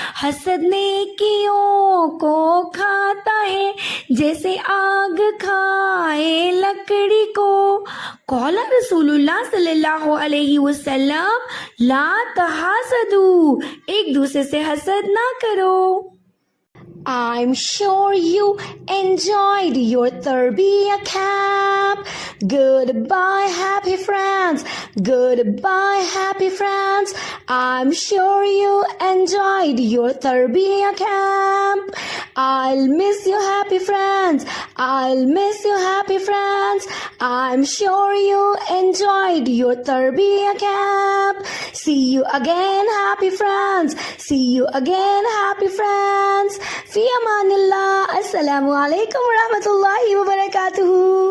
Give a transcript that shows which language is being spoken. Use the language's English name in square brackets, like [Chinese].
[Urdu] حسد نیکیوں کو کھاتا ہے جیسے آگ کھائے لکڑی کو. [Arabic] قال رسول اللہ صلی اللہ علیہ وسلم لا تحاسدو, [Urdu] ایک دوسرے سے حسد نہ کرو. [English] I'm sure you enjoyed your Tarbiyah camp. Goodbye, happy friends. Goodbye, happy friends. I'm sure you enjoyed your Tarbiyah camp. I'll miss you, happy friends. I'll miss you, happy friends. I'm sure you enjoyed your Tarbiyah camp. See you again, happy friends. See you again, happy friends. [Arabic] فی امان اللہ. السلام علیکم ورحمۃ اللہ وبرکاتہ.